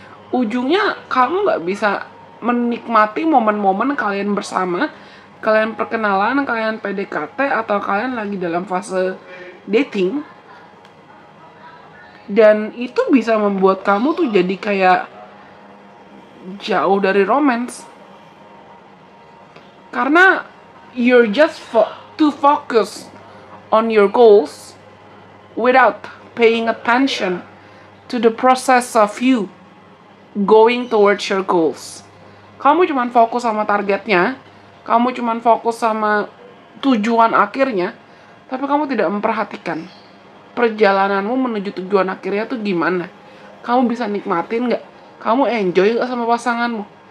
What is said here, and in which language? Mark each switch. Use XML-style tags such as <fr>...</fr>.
<id>Ujungnya kamu nggak bisa menikmati momen-momen kalian bersama, kalian perkenalan, kalian PDKT, atau kalian lagi dalam fase dating. Dan itu bisa membuat kamu tuh jadi kayak jauh dari romance. Karena</id> <en>you're just too focused on your goals without paying attention to the process of you going towards your goals.</en> <id>Kamu cuman fokus sama targetnya, kamu cuman fokus sama tujuan akhirnya, tapi kamu tidak memperhatikan perjalananmu menuju tujuan akhirnya tuh gimana. Kamu bisa nikmatin gak? Kamu enjoy gak sama pasanganmu?</id>